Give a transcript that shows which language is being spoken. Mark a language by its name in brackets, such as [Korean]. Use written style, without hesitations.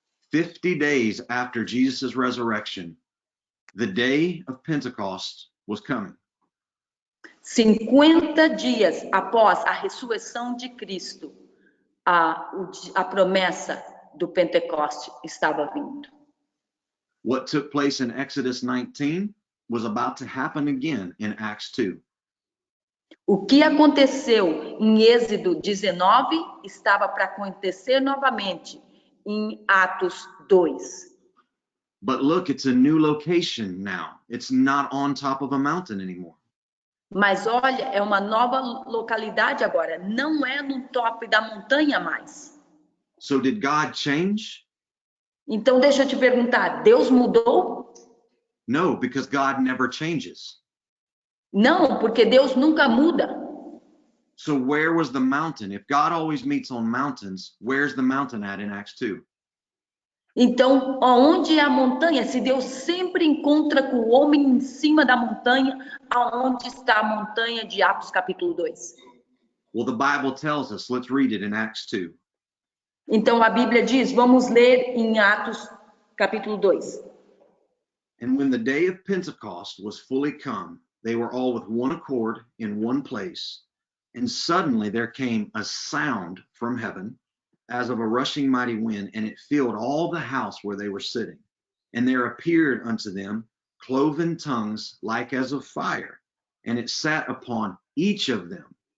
[English] 50 days after Jesus' resurrection, the day of Pentecost was coming. [Portuguese] 50 dias após a ressurreição de Cristo, a promessa do Pentecoste estava vindo. [English] What took place in Exodus 19 was about to happen again in Acts 2. [Portuguese] O que aconteceu em Êxodo 19 estava para acontecer novamente em Atos 2. [English] But look, it's a new location now. It's not on top of a mountain anymore. [Portuguese] Mas olha, é uma nova localidade agora, não é no topo da montanha mais. [English] So did God change? [Portuguese] Então deixa eu te perguntar, Deus mudou? [English] No, because God never changes. [Portuguese] Não, porque Deus nunca muda. [English] So where was the mountain? If God always meets on mountains, where's the mountain at in Acts 2? [Portuguese] Então, aonde é a montanha? Se Deus sempre encontra com o homem em cima da montanha, aonde está a montanha de Atos capítulo 2? [English] Well, the Bible tells us, let's read it in Acts 2. [Portuguese] Então a Bíblia diz, vamos ler em Atos capítulo 2. [English] And when the day of Pentecost was fully come, they were all with one accord in one place. And suddenly there came a sound from heaven as of a rushing mighty wind, and it filled all the house where they were sitting. And there appeared unto them cloven tongues like as of fire, and it sat upon each of them.